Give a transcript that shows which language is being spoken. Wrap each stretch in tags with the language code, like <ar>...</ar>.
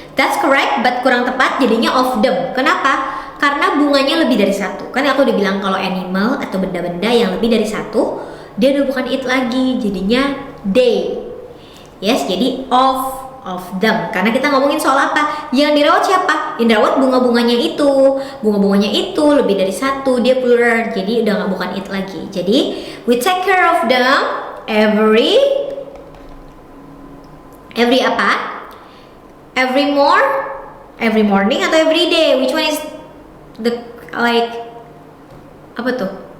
<en>That's correct, but kurang tepat jadinya of them.</en> <id>Kenapa? Karena bunganya lebih dari satu. Kan aku udah bilang kalau animal atau benda-benda yang lebih dari satu, dia udah bukan it lagi, jadinya they. Yes, jadi of them. Karena kita ngomongin soal apa? Yang dirawat siapa? Yang dirawat bunga-bunganya itu. Bunga-bunganya itu lebih dari satu, dia plural. Jadi udah nggak bukan it lagi.</id> <en>Jadi we take care of them every apa? Every morning atau every day? Which one is the like apa tuh?</en>